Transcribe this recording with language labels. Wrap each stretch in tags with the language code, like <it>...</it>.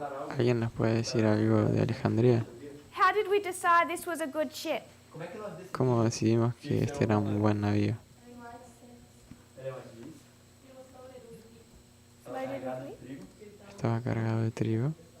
<es>¿Alguien nos puede decir algo de Alejandría?</es> <en>How did we decide this was a good ship?</en> <es>¿Cómo decidimos que este era un buen navío?</es> <en>Loaded with wheat?</en> <es>Estaba cargado de trigo.</es>